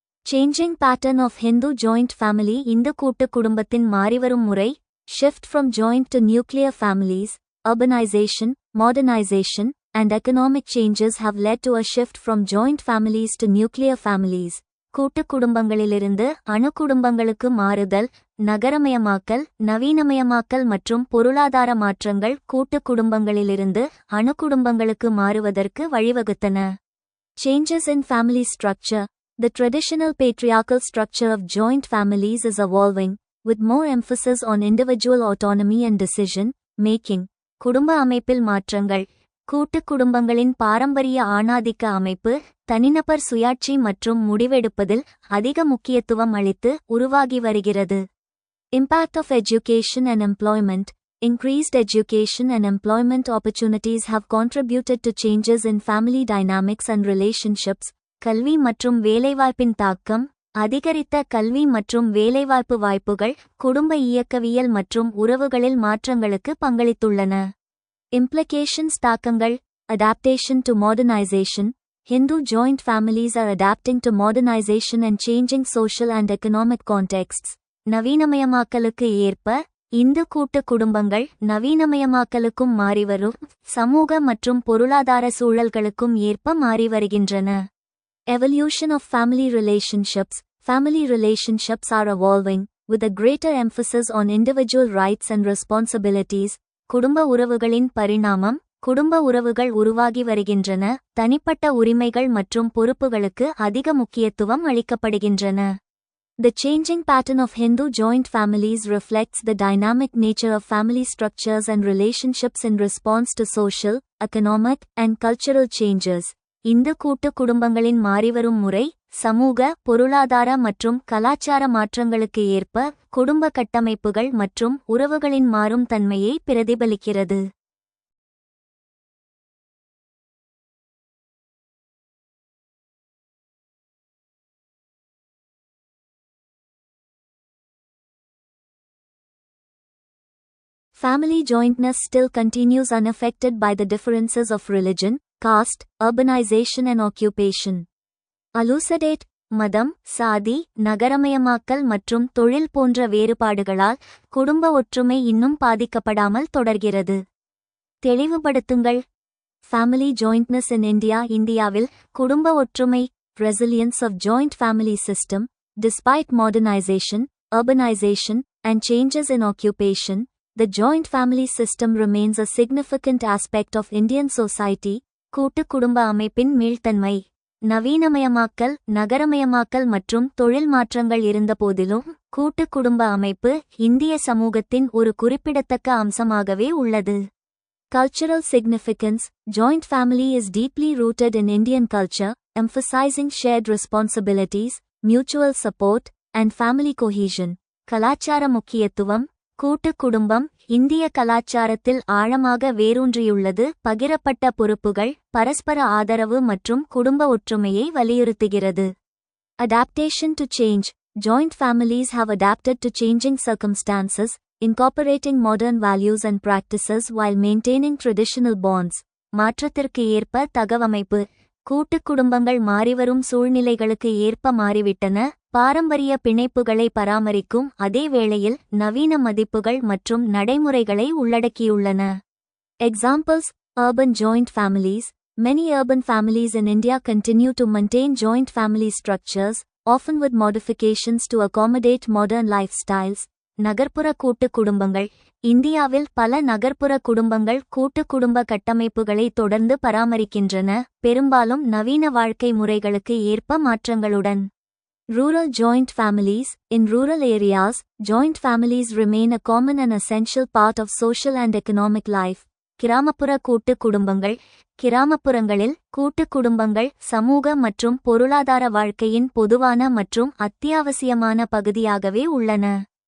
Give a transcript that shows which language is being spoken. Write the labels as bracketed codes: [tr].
[en] Changing pattern of Hindu joint family. [ta] Hindu கூட்டு குடும்பத்தின் மாறிவரும் முறை. [en] Shift from joint to nuclear families. Urbanization, modernization, and economic changes have led to a shift from joint families to nuclear families. [ta] கூட்டு குடும்பங்களிலிருந்து அணு குடும்பங்களுக்கு மாறுதல். நகரமயமாக்கல், நவீனமயமாக்கல் மற்றும் பொருளாதார மாற்றங்கள் கூட்டு குடும்பங்களிலிருந்து அணு குடும்பங்களுக்கு மாறுவதற்கு வழிவகுத்தன. [en] Changes in family structure. The traditional patriarchal structure of joint families is evolving, with more emphasis on individual autonomy and decision making. [ta] குடும்ப அமைப்பில் மாற்றங்கள். கூட்டு குடும்பங்களின் பாரம்பரிய ஆணாதிக்க அமைப்பு தனிநபர் சுயாட்சி மற்றும் முடிவெடுப்பதில் அதிக முக்கியத்துவம் அளித்து உருவாகி வருகிறது. [en] Impact of education and employment. Increased education and employment opportunities have contributed to changes in family dynamics and relationships. [ta] கல்வி மற்றும் வேலைவாய்ப்பின் தாக்கம். அதிகரித்த கல்வி மற்றும் வேலைவாய்ப்பு வாய்ப்புகள் குடும்ப இயக்கவியல் மற்றும் உறவுகளில் மாற்றங்களுக்கு பங்களித்துள்ளன. [en] Implications [ta] தாக்கங்கள். [en] Adaptation to modernization. Hindu joint families are adapting to modernization and changing social and economic contexts. [ta] நவீனமயமாக்கலுக்கு ஏற்ப இந்து கூட்டு குடும்பங்கள் நவீனமயமாக்கலுக்கும் மாறிவரும் சமூக மற்றும் பொருளாதார சூழல்களுக்கும் ஏற்ப மாறி வருகின்றன. [en] Evolution of family relationships. Family relationships are evolving, with a greater emphasis on individual rights and responsibilities. [ta] குடும்ப உறவுகளின் பரிணாமம். குடும்ப உறவுகள் உருவாகி வருகின்றன, தனிப்பட்ட உரிமைகள் மற்றும் பொறுப்புகளுக்கு அதிக முக்கியத்துவம் அளிக்கப்படுகின்றன. [en] The changing pattern of Hindu joint families reflects the dynamic nature of family structures and relationships in response to social, economic, and cultural changes. [ta] Hindu கூட்டு குடும்பங்களின் மாறிவரும் முறை சமூக, பொருளாதார மற்றும் கலாச்சார மாற்றங்களுக்கு ஏற்ப குடும்ப கட்டமைப்புகள் மற்றும் உறவுகளின் மாறும் தன்மையை பிரதிபலிக்கிறது. [en] Family jointness still continues unaffected by the differences of religion, caste, urbanization and occupation. Elucidate. [ta] மதம், சாதி, நகரமயமாக்கல் மற்றும் தொழில் போன்ற வேறுபாடுகளால் குடும்ப ஒற்றுமை இன்னும் பாதிக்கப்படாமல் தொடர்கிறது. தெளிவுபடுத்துங்கள். [en] Family jointness in India. [ta] இந்தியாவில் குடும்ப ஒற்றுமை [en] resilience of joint family system. Despite modernization, urbanization, and changes in occupation, the joint family system remains a significant aspect of Indian society. [ta] கூட்டு குடும்ப அமைப்பின் மீள்தன்மை. நவீனமயமாக்கல், நகரமயமாக்கல் மற்றும் தொழில் மாற்றங்கள் இருந்தபோதிலும் கூட்டு குடும்ப அமைப்பு இந்திய சமூகத்தின் ஒரு குறிப்பிடத்தக்க அம்சமாகவே உள்ளது. [en] Cultural significance. Joint family is deeply rooted in Indian culture, emphasizing shared responsibilities, mutual support, and family cohesion. [ta] கலாச்சார முக்கியத்துவம். கூட்டு குடும்பம் இந்திய கலாச்சாரத்தில் ஆழமாக வேரூன்றியுள்ளது. பகிரப்பட்ட பொறுப்புகள், பரஸ்பர ஆதரவு மற்றும் குடும்ப ஒற்றுமையை வலியுறுத்துகிறது. [en] Adaptation to change. Joint families have adapted to changing circumstances, incorporating modern values and practices while maintaining traditional bonds. [ta] மாற்றத்திற்கு ஏற்ப தகவமைப்பு. கூட்டு குடும்பங்கள் மாறிவரும் சூழ்நிலைகளுக்கு ஏற்ப மாறிவிட்டன. பாரம்பரிய பிணைப்புகளை பராமரிக்கும் அதே வேளையில் நவீன மதிப்புகள் மற்றும் நடைமுறைகளை உள்ளடக்கியுள்ளன. [en] Examples: Urban joint families. Many urban families in India continue to maintain joint family structures, often with modifications to accommodate modern lifestyles. [ta] நகர்ப்புற கூட்டு குடும்பங்கள். இந்தியாவில் பல நகர்ப்புற குடும்பங்கள் கூட்டு குடும்ப கட்டமைப்புகளை தொடர்ந்து பராமரிக்கின்றன, பெரும்பாலும் நவீன வாழ்க்கை முறைகளுக்கு ஏற்ப மாற்றங்களுடன். [en] Rural joint families. In rural areas, joint families remain a common and essential part of social and economic life. [ta] கிராமப்புற கூட்டு குடும்பங்கள். கிராமப்புறங்களில் கூட்டு குடும்பங்கள் சமூக மற்றும் பொருளாதார வாழ்க்கையின் பொதுவான மற்றும் அத்தியாவசியமான பகுதியாகவே உள்ளன.